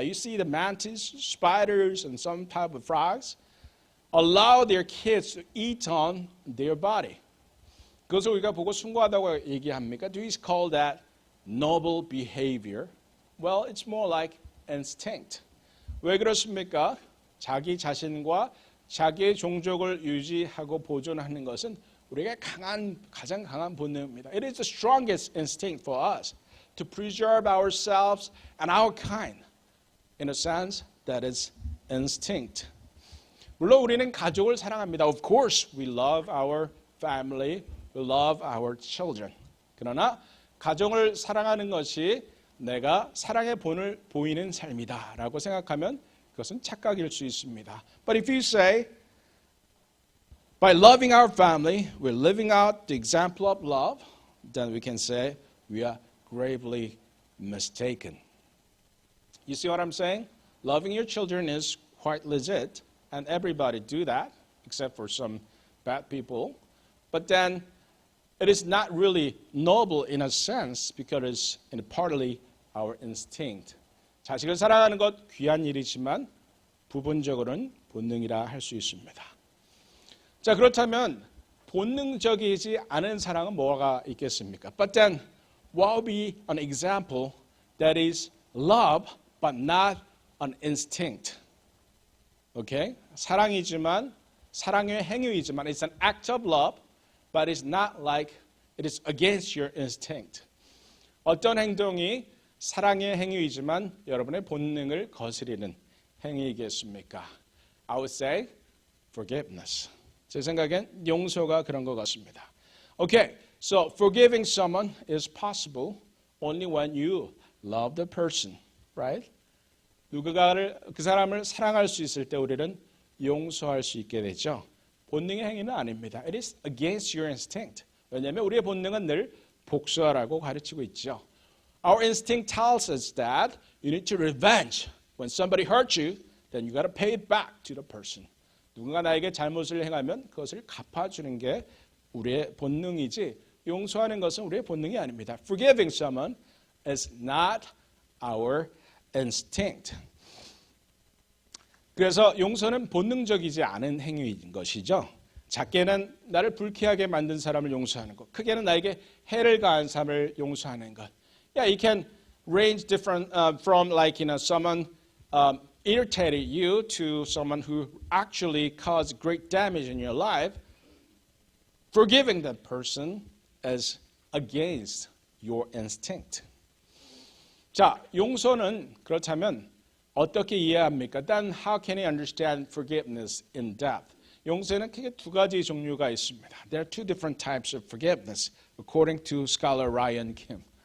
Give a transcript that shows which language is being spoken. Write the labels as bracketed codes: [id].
[en] You see the mantis, spiders, and some type of frogs allow their kids to eat on their body. [ko] 그것을 우리가 보고 숭고하다고 얘기합니까? [en] Do we call that noble behavior? Well, it's more like instinct. [ko] 왜 그렇습니까? 자기 자신과 자기의 종족을 유지하고 보존하는 것은 우리가 가장 강한 본능입니다. [en] It is the strongest instinct for us to preserve ourselves and our kind. In a sense, that is instinct. [ko] 물론 우리는 가족을 사랑합니다. [en] Of course, we love our family. We love our children. [ko] 그러나 가정을 사랑하는 것이 내가 사랑의 본을 보이는 삶이다라고 생각하면 그것은 착각일 수 있습니다. [en] But if you say, by loving our family, we're living out the example of love, then we can say we are gravely mistaken. You see what I'm saying? Loving your children is quite legit, and everybody do that, except for some bad people. But then it is not really noble in a sense because it's partly our instinct. [ko] 자식을 사랑하는 것 귀한 일이지만 부분적으로는 본능이라 할 수 있습니다. 자, 그렇다면 본능적이지 않은 사랑은 뭐가 있겠습니까? [en] But then, what would be an example that is love but not an instinct? Okay? [ko] 사랑이지만 사랑의 행위이지만 [en] it's an act of love, but it's not like it is against your instinct. [ko] 어떤 행동이 사랑의 행위이지만 여러분의 본능을 거스리는 행위이겠습니까? [en] I would say forgiveness. [ko] 제 생각엔 용서가 그런 것 같습니다. [en] Okay, so forgiving someone is possible only when you love the person, right? [ko] 누군가를 그 사람을 사랑할 수 있을 때 우리는 용서할 수 있게 되죠. 본능의 행위는 아닙니다. [en] It is against your instinct. [ko] 왜냐하면 우리의 본능은 늘 복수하라고 가르치고 있죠. [en] Our instinct tells us that you need to revenge. When somebody hurts you, then you got to pay it back to the person. [ko] 누군가 나에게 잘못을 행하면 그것을 갚아주는 게 우리의 본능이지 용서하는 것은 우리의 본능이 아닙니다. [en] Forgiving someone is not our instinct. [ko] 그래서 용서는 본능적이지 않은 행위인 것이죠. 작게는 나를 불쾌하게 만든 사람을 용서하는 것, 크게는 나에게 해를 가한 사람을 용서하는 것. [en] Yeah, it can range different from like someone irritated you to someone who actually caused great damage in your life. Forgiving that person is against your instinct. [ko] 자, 용서는 그렇다면 어떻게 이해합니까? [en] Then how can you understand forgiveness in depth? [ko] 용서에는 크게 두 가지 종류가 있습니다. [en] There are two different types of forgiveness, according to scholar Ryan Kim.